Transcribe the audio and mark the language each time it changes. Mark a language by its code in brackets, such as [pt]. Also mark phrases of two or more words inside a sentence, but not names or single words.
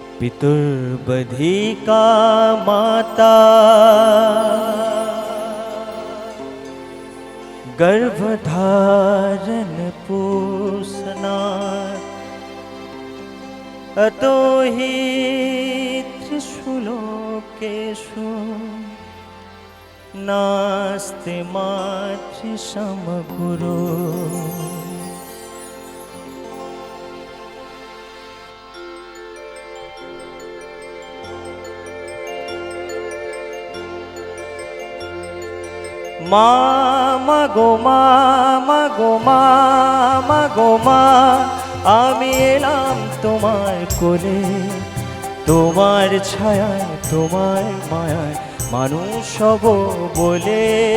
[sa] पितुर्बधिका माता गर्भधारण पोषणा अतो हि त्रिषु लोकेषु नास्ति मातृसमगुरो। [bn] মা গো মা আমি এলাম তোমার কোলে, তোমার ছায়ায় তোমার মায়ায় মানুষ হব বলে।